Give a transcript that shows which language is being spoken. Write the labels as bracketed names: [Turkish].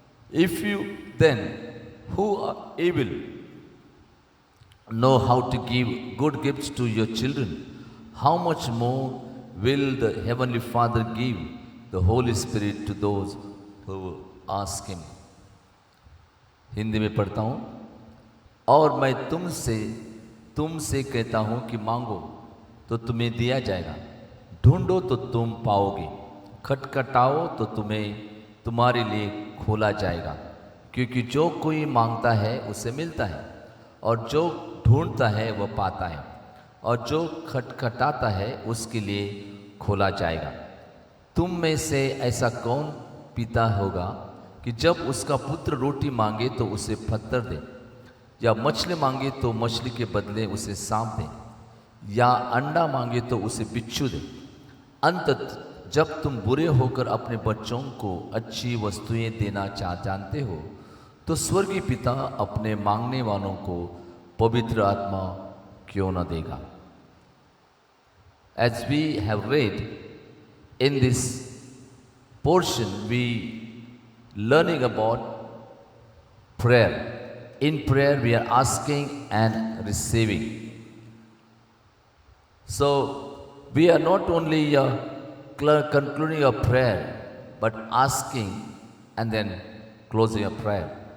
[English] If you then, who are able, know how to give good gifts to your children, how much more will the Heavenly Father give the Holy Spirit to those who ask him? [Hindi] Hindi में पढ़ता हूँ। और मैं तुमसे कहता हूँ कि मांगो तो तुम्हें दिया जाएगा, ढूंढो तो तुम पाओगे, खटखटाओ तो तुम्हारे लिए खोला जाएगा। क्योंकि जो कोई मांगता है उसे मिलता है, और जो ढूंढता है वह पाता है, और जो खटखटाता है उसके लिए खोला जाएगा। तुम में से ऐसा कौन पिता होगा कि जब उसका पुत्र रोटी मांगे तो उसे पत्थर दे, या मछली मांगे तो मछली के बदले उसे सांप दे, या अंडा मांगे तो उसे बिच्छू दे? अंततः जब तुम बुरे होकर अपने बच्चों को अच्छी वस्तुएं देना जानते हो, तो स्वर्गीय पिता अपने मांगने वालों को पवित्र आत्मा क्यों न देगा? [English] As we have read in this portion, we learning about prayer. In prayer, we are asking and receiving. So, we are not only concluding a prayer, but asking and then closing a prayer.